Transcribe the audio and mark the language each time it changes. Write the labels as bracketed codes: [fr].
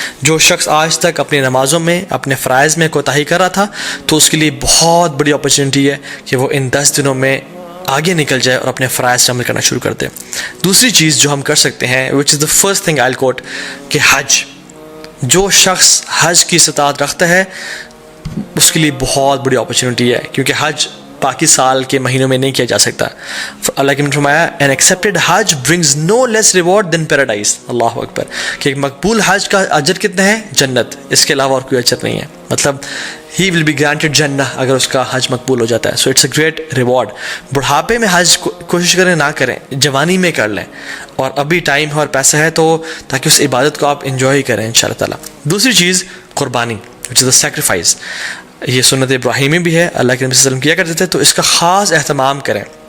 [ur] جو شخص آج تک اپنی نمازوں میں اپنے فرائض میں کوتاہی کر رہا تھا تو اس کے لیے بہت بڑی اپرچونیٹی ہے کہ وہ ان 10 دنوں میں آگے نکل جائے اور اپنے فرائض سے عمل کرنا شروع کر دے. دوسری چیز جو ہم کر سکتے ہیں [en] which is the first thing I'll quote [ur] کہ حج. جو شخص حج کی استطاعت رکھتا ہے اس کے لیے بہت بڑی اپرچونیٹی ہے، کیونکہ حج باقی سال کے مہینوں میں نہیں کیا جا سکتا. اللہ کے نے فرمایا [en] an accepted Hajj brings no less reward than paradise. [ar] اللہ اکبر. [ur] کہ ایک مقبول حج کا اجر کتنا ہے؟ جنت، اس کے علاوہ اور کوئی اجر نہیں ہے. مطلب [en] he will be granted [ur] جنہ اگر اس کا حج مقبول ہو جاتا ہے. [en] so it's a great reward. [ur] بڑھاپے میں حج کوشش کریں نہ کریں، جوانی میں کر لیں، اور ابھی ٹائم ہے اور پیسہ ہے تو تاکہ اس عبادت کو آپ انجوائے کریں انشاءاللہ تعالیٰ. دوسری چیز قربانی [en] which is the sacrifice. [ur] یہ سنت ابراہیمی بھی ہے، اللہ کے نبی صلی اللہ علیہ وسلم کیا کرتے تھے، تو اس کا خاص اہتمام کریں.